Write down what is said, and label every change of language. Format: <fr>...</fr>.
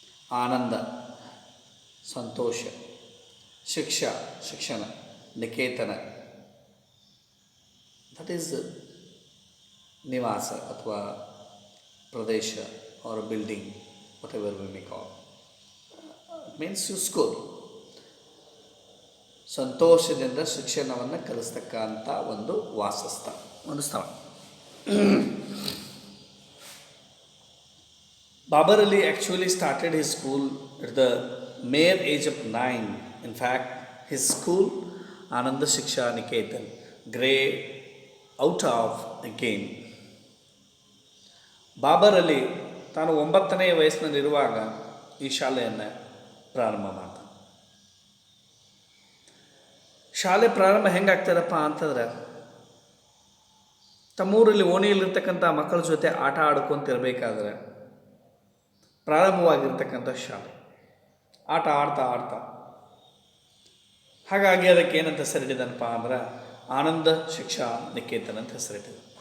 <kn>Ananda, Santosha, Shiksha, Shikshana, Niketana.</kn> <en>That is Nivasa, Athwa Pradesha or a building, whatever we may call. It means your school.</en> <kn>ಸಂತೋಷದಿಂದ ಶಿಕ್ಷಣವನ್ನು ಕಲಿಸ್ತಕ್ಕಂಥ ಒಂದು ವಾಸಸ್ಥಳ, ಒಂದು ಸ್ಥಳ.</kn> <en>Babar Ali actually started his school at the mere age of 9. In fact, his school, Ananda Shiksha Niketan, grew out of a game.</en> <kn>Babur Ali ತಾನು 9ನೇ ವಯಸ್ಸಿನಲ್ಲಿರುವಾಗ ಈ ಶಾಲೆಯನ್ನು ಪ್ರಾರಂಭ ಮಾಡ್ತಾನೆ. ಶಾಲೆ ಪ್ರಾರಂಭ ಹೆಂಗಾಗ್ತದಪ್ಪ ಅಂತಂದ್ರೆ, ತಮ್ಮೂರಲ್ಲಿ ಓಣಿಯಲ್ಲಿರ್ತಕ್ಕಂಥ ಮಕ್ಕಳ ಜೊತೆ ಆಟ ಆಡ್ಕೊತಿರ್ಬೇಕಾದ್ರೆ ಪ್ರಾರಂಭವಾಗಿರ್ತಕ್ಕಂಥ ಶಾಲೆ, ಆಟ ಆಡ್ತಾ ಆಡ್ತಾ ಹಾಗಾಗಿ ಅದಕ್ಕೆ ಏನಂತ ಹೆಸರಿಟ್ಟಿದನಪ್ಪ ಅಂದ್ರೆ ಆನಂದ ಶಿಕ್ಷಾ ನಿಕೇತನ್ ಅಂತ ಹೆಸರಿಟ್ಟಿದೆ.</kn>